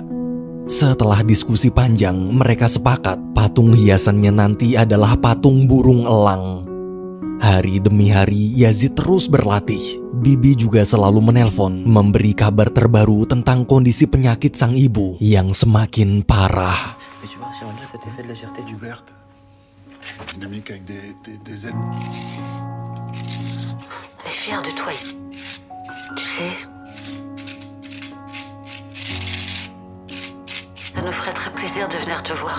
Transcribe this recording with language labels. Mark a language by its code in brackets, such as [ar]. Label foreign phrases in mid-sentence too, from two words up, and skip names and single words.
[id] Setelah diskusi panjang, mereka sepakat patung hiasannya nanti adalah patung burung elang. Hari demi hari, Yazid terus berlatih. Bibi juga selalu menelpon, memberi kabar terbaru tentang kondisi penyakit sang ibu yang semakin parah. [fr] Mais tu vois, j'aimerais bien cet effet de légèreté du verre. Verte, dynamique avec des ailes. On est fiers de toi. Tu sais, ça nous ferait très plaisir de venir te voir.